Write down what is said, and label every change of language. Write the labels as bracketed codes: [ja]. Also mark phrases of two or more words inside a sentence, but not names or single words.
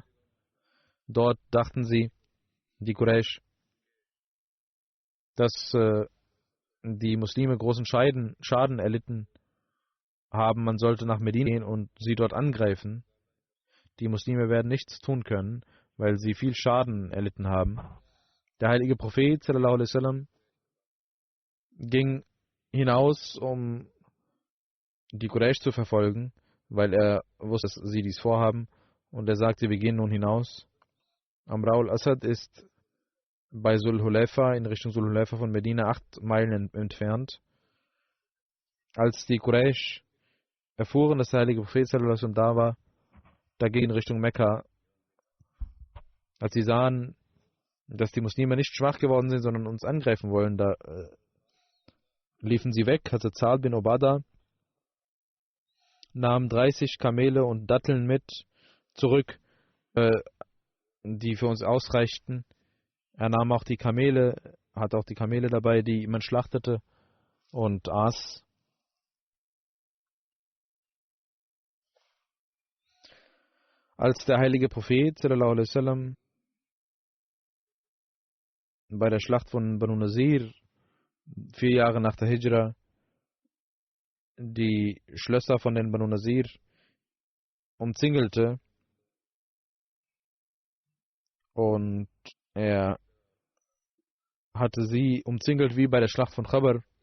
[de] Dort dachten sie, die Quraysh, dass die Muslime großen Schaden erlitten haben. Man sollte nach Medina gehen und sie dort angreifen. Die Muslime werden nichts tun können, weil sie viel Schaden erlitten haben. Der heilige Prophet [ar] صلى الله عليه وسلم [de] ging hinaus, um die Quraysh zu verfolgen, weil er wusste, dass sie dies vorhaben. Und er sagte, wir gehen nun hinaus. Amra al-Asad ist bei Sul-Hulayfa, in Richtung Sul-Hulayfa von Medina, 8 Meilen entfernt. Als die Quraysh erfuhren, dass der heilige Prophet [ar] صلى الله عليه وسلم [de] da war, da gingen in Richtung Mekka. Als sie sahen, dass die Muslime nicht schwach geworden sind, sondern uns angreifen wollen, da liefen sie weg. Hazrat Saad bin Ubada nahm 30 Kamele und Datteln mit zurück, die für uns ausreichten. Er nahm auch die Kamele, hat auch die Kamele dabei, die man schlachtete und aß. Als der heilige Prophet [ar] صلى الله عليه وسلم [de] bei der Schlacht von Banu Nazir 4 Jahre nach der Hijra die Schlösser von den Banu Nazir umzingelte und er hatte sie umzingelt wie bei der Schlacht von Khabar.